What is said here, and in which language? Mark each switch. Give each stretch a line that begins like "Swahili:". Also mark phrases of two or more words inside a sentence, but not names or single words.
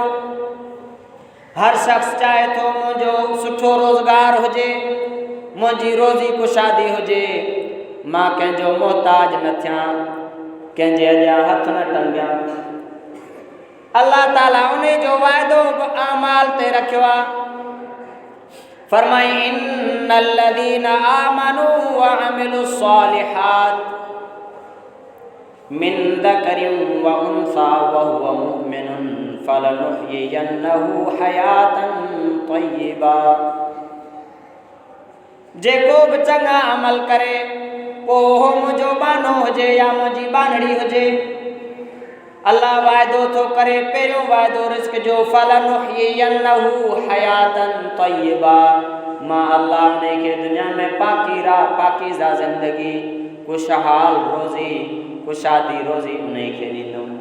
Sindhi: हर शख़्स चाहे थो मुंहिंजो सुठो रोज़गार हुजे, मुंहिंजी रोज़ी कुशादी हुजे, मां कंहिंजो मोहताज न थियां, कंहिंजे अॻियां हथ न टंगियां। अल्लाह ताला उन जो वाइदो बि अमाल ते रखियो आहे।
Arabic: फरमाई إن الذين آمنوا وعملوا الصالحات من ذكر وأنثى وهو مؤمن فلنحيينه حياة طيبة.
Sindhi: जेको बि चङा अमल करे, पोइ मुंहिंजो बानो हुजे या मुंहिंजी बानड़ी हुजे, अल्लाह वाइदो थो करे, पहिरियों वाइदो रिज़्क़ जो,
Arabic: فلنحيينه حياة طيبة,
Sindhi: मां अल्लाह उन खे दुनिया में पाकीज़ा ज़िंदगी, खुशहाल रोज़ी, कुशादी रोज़ी उन खे ॾींदुमि।